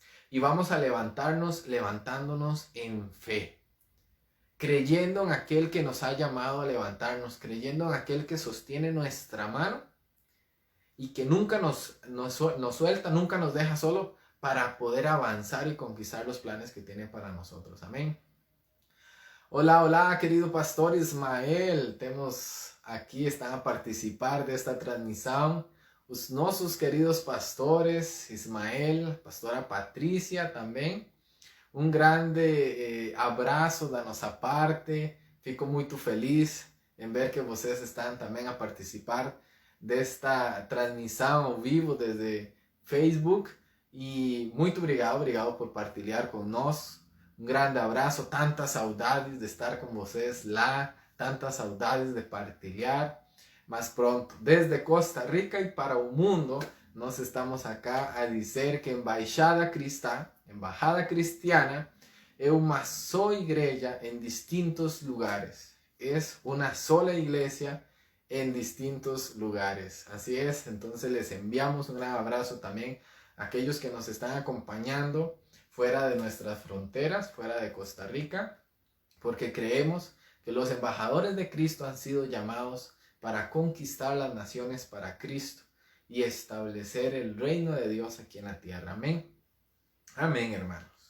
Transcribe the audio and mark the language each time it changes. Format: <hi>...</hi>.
<es>Y vamos a levantarnos levantándonos en fe, creyendo en aquel que nos ha llamado a levantarnos, creyendo en aquel que sostiene nuestra mano y que nunca nos suelta, nunca nos deja solo para poder avanzar y conquistar los planes que tiene para nosotros. Amén. Hola, hola, querido pastor Ismael. Tenemos aquí, están a participar de esta transmisión.</es> <pt>Nossos queridos pastores, Ismael, pastora Patricia também. Grande abraço da nossa parte. Fico muito feliz em ver que vocês estão também a participar desta transmissão ao vivo desde Facebook. E muito obrigado por partilhar conosco. Grande abraço, tantas saudades de estar com vocês lá, tantas saudades de partilhar. Mas pronto, desde Costa Rica e para o mundo, nós estamos acá a dizer que Embajada Cristiana é uma só igreja em distintos lugares. É uma</pt> <es>sola iglesia en distintos lugares. Así es, entonces les enviamos un gran abrazo también a aquellos que nos están acompañando fuera de nuestras fronteras, fuera de Costa Rica, porque creemos que los embajadores de Cristo han sido llamados para conquistar las naciones para Cristo y establecer el reino de Dios aquí en la tierra. Amén. Amén, hermanos.</es>